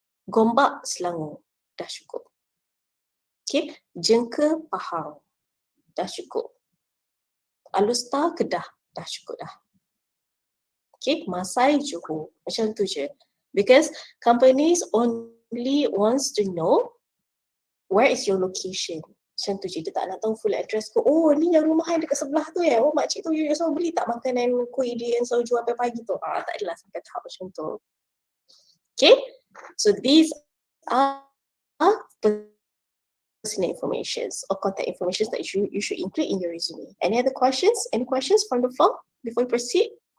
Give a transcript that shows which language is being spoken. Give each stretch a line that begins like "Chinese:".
Malay: Gombak, Selangor, dah cukup. Okay, Jengka, Pahang, dah cukup. Alustar, Kedah, dah cukup dah. Okay, Masai, Johor, macam tu je.
English: Because companies only wants to know where is your location.
Malay: Macam tu je, dia tak nak tahu full address ko. Oh, ni yang rumah yang dekat sebelah tu ya. Oh, makcik tu you selalu beli tak makanan kuih dia yang selalu jual pagi tu. Tak adalah sampai tahap macam tu.
English: Okay, so these are personal information or contact information that you should include in your resume. Any other questions? Any questions from the floor before we proceed?